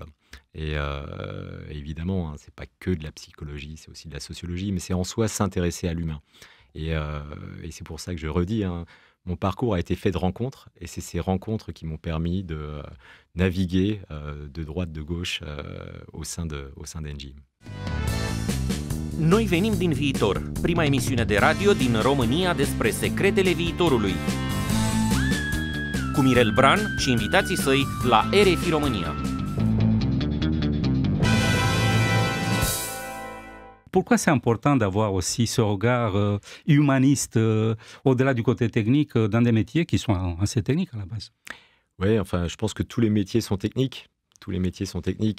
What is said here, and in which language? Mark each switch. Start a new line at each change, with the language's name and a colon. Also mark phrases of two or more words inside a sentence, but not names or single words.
French: Et évidemment, hein, c'est pas que de la psychologie, c'est aussi de la sociologie, mais c'est en soi s'intéresser à l'humain. Et c'est pour ça que je redis, hein, mon parcours a été fait de rencontres, et c'est ces rencontres qui m'ont permis de naviguer de droite, de gauche au sein d'Engie.
Romanian: Noi venim din viitor, prima emisiune de radio din România despre secretele viitorului. Cu Mirel Bran și invitații săi la RFI România.
French: Pourquoi c'est important d'avoir aussi ce regard humaniste au-delà du côté technique dans des métiers qui sont assez techniques à la base? Oui, enfin, je pense que tous les métiers sont techniques. Tous les métiers sont techniques.